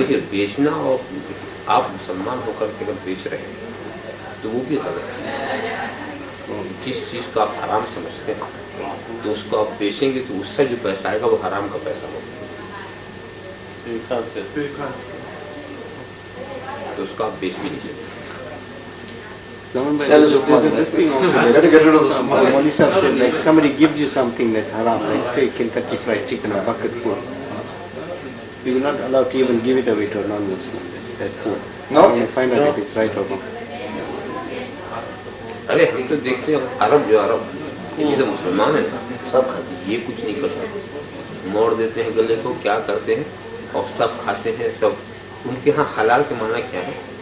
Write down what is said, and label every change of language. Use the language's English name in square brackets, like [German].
[Urdu] بیچنا، اور آپ مسلمان ہو کر کے اگر بیچ رہے ہیں تو وہ بھی غلط ہے۔ جس چیز کو آپ حرام سمجھتے ہیں تو اس کو آپ بیچیں گے تو اس سے جو پیسہ آئے گا وہ حرام کا پیسہ ہوگا، تو اس کو آپ بیچ بھی نہیں سکتے۔ [English] There's this thing also. Moli Sahib said, like somebody gives you something that's haram, like say Kentucky Fried Chicken or bucket food, you are not allowed to even give it away to a non-Muslim, that food. No. You find out if it's right or wrong. [Urdu] ارے ہم تو دیکھتے ہیں عرب جو عرب یہ تو مسلمان ہیں سب یہ کچھ نہیں کرتے، موڑ دیتے ہیں گلے کو، کیا کرتے ہیں اور سب کھاتے ہیں سب۔ ان کے ہاں حلال کے معنی کیا ہے؟